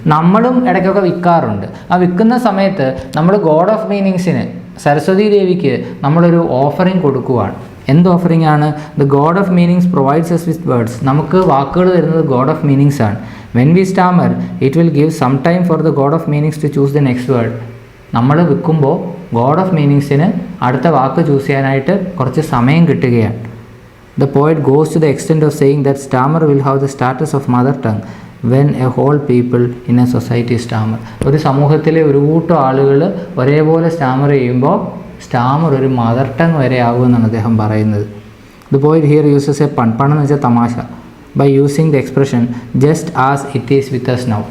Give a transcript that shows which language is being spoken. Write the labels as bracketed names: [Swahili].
[Malayalam] നമ്മളും ഇടയ്ക്കൊക്കെ വിൽക്കാറുണ്ട്. ആ വിൽക്കുന്ന സമയത്ത് നമ്മൾ ഗോഡ് ഓഫ് മീനിങ്സിന്, സരസ്വതി ദേവിക്ക് നമ്മളൊരു ഓഫറിങ് കൊടുക്കുവാണ്. എന്ത് ഓഫറിംഗ് ആണ്? [English] The god of meanings provides us with words. [Malayalam] നമുക്ക് വാക്കുകൾ തരുന്നത് ഗോഡ് ഓഫ് മീനിങ്സ് ആണ്. [English] When we stammer it will give some time for the god of meanings to choose the next word. [Malayalam] നമ്മൾ വിൽക്കുമ്പോൾ God of മീനിങ്സിന് അടുത്ത വാക്ക് choose ചെയ്യാനായിട്ട് കുറച്ച് സമയം കിട്ടുകയാണ്. [English] The poet goes to the extent of saying that stammer will have the status of mother tongue when a whole people in a society stammer. [Malayalam] ഒരു സമൂഹത്തിലെ ഒരു കൂട്ടം ആളുകൾ ഒരേപോലെ സ്റ്റാമർ ചെയ്യുമ്പോൾ സ്റ്റാമർ ഒരു മദർ ടങ് വരെ ആകുമെന്നാണ് അദ്ദേഹം പറയുന്നത്. [English] the poet here uses a pun [Malayalam] എന്ന് വെച്ചാൽ തമാശ. [English] By using the expression just as it is with us now.